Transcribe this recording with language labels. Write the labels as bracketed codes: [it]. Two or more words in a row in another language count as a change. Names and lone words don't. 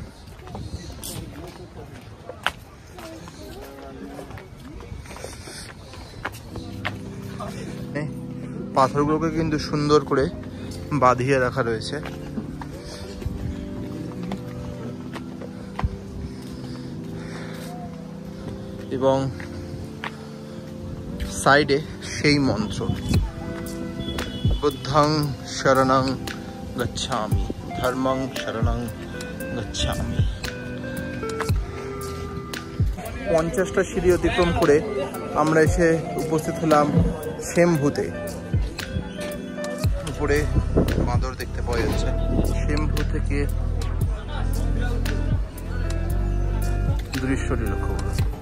[bn] পাথরগুলোকে কিন্তু সুন্দর করে বাঁধিয়ে রাখা রয়েছে এবং সাইডে সেই মন্ত্র [pi] বুদ্ধং শরণং গচ্ছামি ধর্মং শরণং গচ্ছামি। [bn] 50টা সিঁড়ি অতিক্রম করে আমরা এসে উপস্থিত হলাম শ্যামপুতে। উপরে বাঁদর দেখতে পাওয়া যাচ্ছে। শ্যামপু থেকে দৃশ্যটি লক্ষ্য করুন।